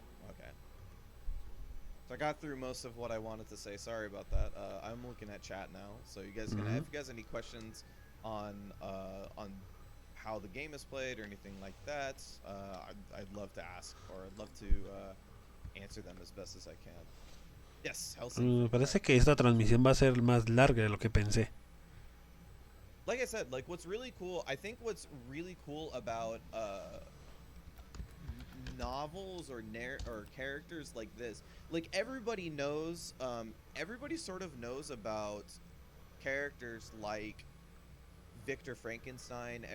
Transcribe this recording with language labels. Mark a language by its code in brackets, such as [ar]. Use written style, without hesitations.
[en] Okay. So I got through most of what I wanted to say. Sorry about that. I'm looking at chat now. So you guys can, if you guys have any questions on how the game is played or anything like that, I'd love to ask, or I'd love to answer them as best as I can. Yes, [es] Me parece que esta transmisión va a ser más larga de lo que pensé. [en] Like I said, like what's really cool, I think what's really cool about novels or characters like this, like everybody knows, everybody sort of knows about characters like Victor Frankenstein.